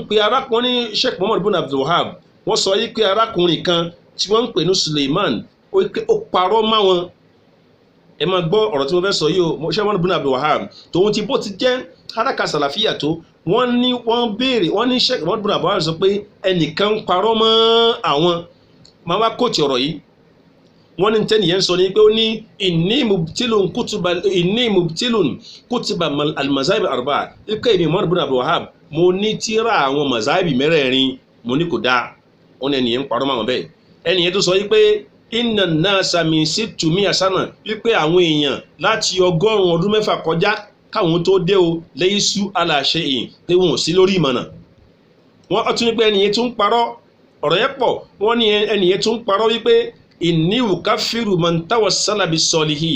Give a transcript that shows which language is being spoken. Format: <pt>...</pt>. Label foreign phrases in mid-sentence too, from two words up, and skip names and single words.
<yo>pe arákùnrin Sheikh Muhammad ibn Abdul Wahhab wọ́n sọ yìí pé arákùnrin kan tí wọ́n ń pè ní Suleiman ó parọ́ má wọn ẹ máa gbọ́ ọ̀rọ̀ tí mo fẹ́ sọ yìí o Sheikh Muhammad ibn Abdul Wahhab tòun ti bó ti jẹ́</yo> <ar>حركة سلفية</ar> <yo>tó wọ́n béèrè wọ́n ní Sheikh Muhammad ibn Abdul Wahhab sọ pé ẹnìkan parọ́ mọ́ àwọn máa wá kóòtù ọ̀rọ̀ yìí wọ́n ní tẹ́nìyẹn sọ ní pé ó ní inni</yo> <ar>مبطل كتب المذاهب الأربعة</ar> <yo>ike ìní Muhammad ibn Abdul Wahhab mo ní tíra àwọn mazahib mẹ́rẹ̀ẹ̀rin mo ní kò dáa wọ́n ní ẹnìyẹn parọ́ mọ́ àwọn bẹ́ẹ̀ ẹnìyẹn tó sọ yìí pé</yo> <ar>إن الناس من ستمائة سنة</ar> <yo>wípé àwọn èèyàn láti 100 ọdún mẹ́fà kọjá káwọn tó dé o</yo> <ar>ليسوا على شيء</ar> <yo>pé wọn ò sí lórí ìmọ̀nà wọ́n tún ní pé ẹnìyẹn tún parọ́ ọ̀rọ̀ yẹn pọ̀ wọ́n ní ẹnìyẹn tún parọ́ wípé</yo> <ar>إني أكفر من توسل بالصالحين</ar>